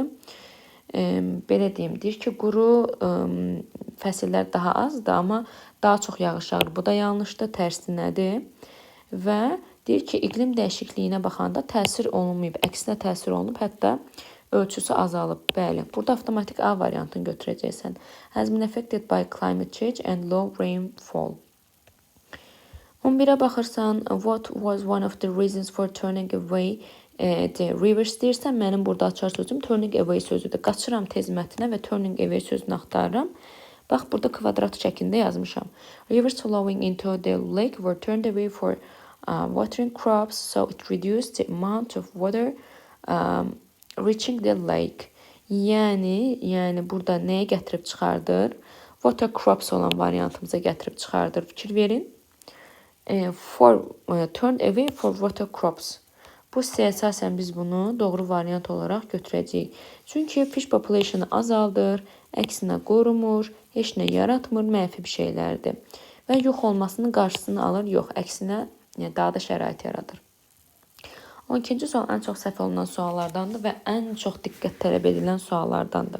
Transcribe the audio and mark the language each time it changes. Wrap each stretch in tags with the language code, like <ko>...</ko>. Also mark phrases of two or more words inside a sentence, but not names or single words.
<az>Belə deyim, deyir ki, quru fəsillər daha azdır, amma daha çox yağış yağır. Bu da yanlışdır, tərsinədir. Və deyir ki, iqlim dəyişikliyinə baxanda təsir olunmayıb, əksinə təsir olunub, hətta ölçüsü azalıb. Bəli, burada avtomatik A variantını götürəcəksən.</az> <en>Has been affected by climate change and low rainfall.</en> <az>11-ə baxırsan,</az> <en>what was one of the reasons for turning away the rivers</en> <az>deyirsən, mənim burada açar sözüm</az> <en>turning away sözüdür.</en> <az>Qaçıram tez mətnə və</az> <en>turning away</en> <az>sözünü axtarıram. Bax, burada kvadrat şəklində yazmışam.</az> <en>Rivers flowing into the lake were turned away for watering crops, so it reduced the amount of water reaching the lake.</en> <az>Yəni burada nəyə gətirib çıxardır?</az> <en>Water crops</en> <az>olan variantımıza gətirib çıxardır. Fikir verin.</az> <en>Turned away for water crops.</en> <az>Bu əsasən biz bunu doğru variant olaraq götürəcəyik. Çünki</az> <en>fish population'ı</en> <az>azaldır, əksinə qorumur, heç nə yaratmır, mənfi bir şeylərdir. Və yox olmasının qarşısını alır, yox, əksinə daha da şərait yaradır. 12-ci sual ən çox səhv olunan suallardandır və ən çox diqqət tələb edilən suallardandır.</az>